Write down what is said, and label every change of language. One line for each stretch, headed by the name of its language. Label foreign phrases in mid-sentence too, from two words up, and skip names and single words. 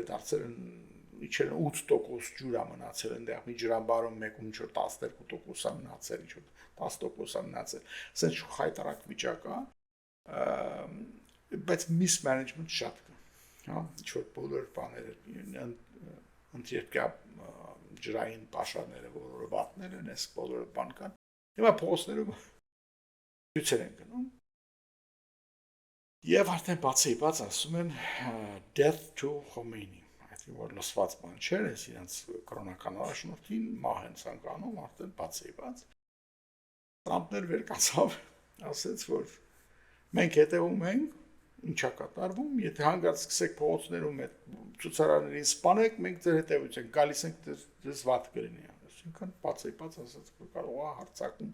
Armenian: դարձել են իջել 8% ջուր է մնացել այնտեղ մի ջրամբարում մեկում ինչ որ 12% է մնացել, ինչ որ 10% է մնացել, ասենց խայտարակ վիճակ է, բայց mismanagement շատ կա, հա, ինչ-որ բոլոր բաները, ընտրյետկա ջրային պաշարները, բոլորը վատներ են, այս բոլորը բան կան, հիմա փողոցներում ցույցեր են գնում, եւ արդեն բացի բաց ասում են
English: death to Khomeini,
Armenian: այսինքն որ լսված բան չէր, այս իրենց կրոնական առաջնորդին մահ են ցանկանում, արդեն բացի բաց Տրամպն էլ վեր կացավ, ասեց, որ մենք հետևում ենք, ինչա կատարվում, եթե հանգարց սկսեք փողոցներում այդ ցուցարարներին սպանեք, մենք ձեր հետևից ենք, գալիս ենք դες վատ կլինի, այսինքն բացի բաց ասած, որ կարող է հարձակում